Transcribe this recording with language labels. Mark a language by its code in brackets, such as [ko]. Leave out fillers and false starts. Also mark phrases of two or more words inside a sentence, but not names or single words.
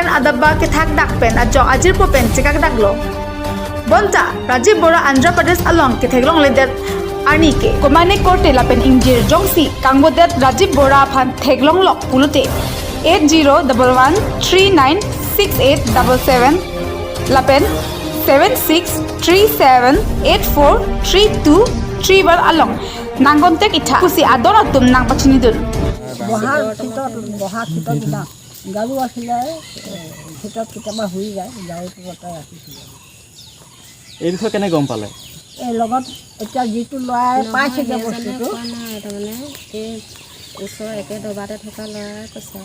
[mjw] adabba ke thak dak pen ajo Ajir po pen chikak daklo Bonta Rajiv Bora Andhra Pradesh along ke theglong ledet Arni ke komane korte lapen injir jongsi kangbodet Rajiv Bora phan theglong lok pulute 8011396877 lapen 7637843231 along nangontek itha kusi adora tum nang pachini dun [as] বহাৰ ভিতৰত দিনা গাৰু আছিলে ভিতৰত কেতিয়াবা হৈ যায় গাৰুটো বতাই ৰাখিছিলে এই বিষয়ে কেনে গম পালে এই লগত এতিয়া যিটো ল'ৰাই পাইছে যে বস্তুটো তাৰমানে এই ওচৰ একে দবাতে থকা ল'ৰাই কৈছে